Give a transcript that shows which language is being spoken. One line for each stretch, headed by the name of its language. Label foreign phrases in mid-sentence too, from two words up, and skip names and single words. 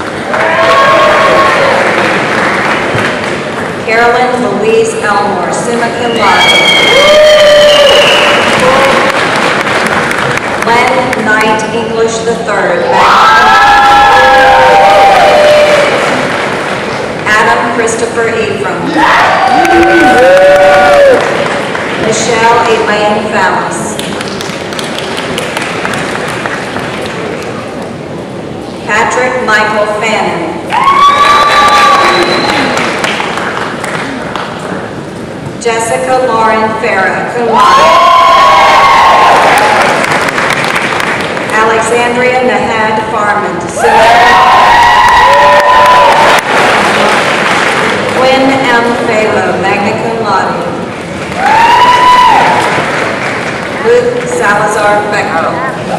English: Carolyn Louise Elmore,
Latin: summa cum laude.
English: Len Knight English III,
Latin: magna cum laude.
English: Adam Christopher Ephraim. Michelle Elaine Fallis. Patrick Michael Fannin. Jessica Lauren Farah,
Latin: cum laude.
English: Alexandria Nahad Farman,
Latin: summa cum laude.
English: Quinn M. Phalo,
Latin: magna cum laude.
English: Luke Salazar Becker.